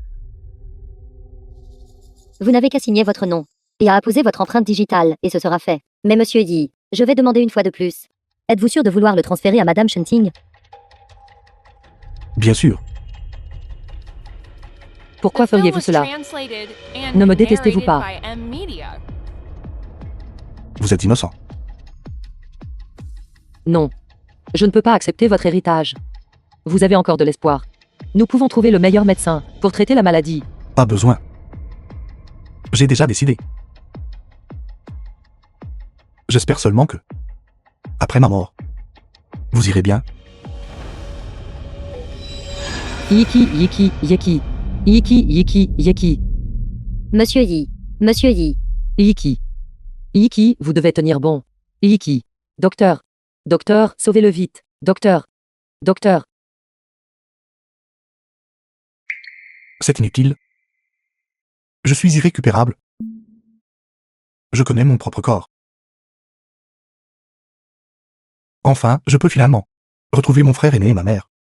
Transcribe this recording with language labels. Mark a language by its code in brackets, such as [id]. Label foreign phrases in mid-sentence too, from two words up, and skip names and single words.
[fr] Vous n'avez qu'à signer votre nom et à apposer votre empreinte digitale, et ce sera fait. Mais monsieur Yi, je vais demander une fois de plus. Êtes-vous sûr de vouloir le transférer à Madame Shenting? Bien sûr. Pourquoi [en] The film [fr] feriez-vous [en] was [fr] cela? [en] translated and [fr] Ne me détestez-vous [en] narrated [fr] pas? [en] by M-Media. [fr] Vous êtes innocent. Non. Je ne peux pas accepter votre héritage. Vous avez encore de l'espoir. Nous pouvons trouver le meilleur médecin pour traiter la maladie. Pas besoin. J'ai déjà décidé. J'espère seulement que, après ma mort, vous irez bien. Yiki, yiki, yeki. Yiki, yiki, yeki. Monsieur Yi. Monsieur Yi. Yiki. Yiki, vous devez tenir bon. Yiki. Docteur. Docteur, sauvez-le vite. Docteur. Docteur. C'est inutile. Je suis irrécupérable. Je connais mon propre corps. Enfin, je peux finalement retrouver mon frère aîné et ma mère.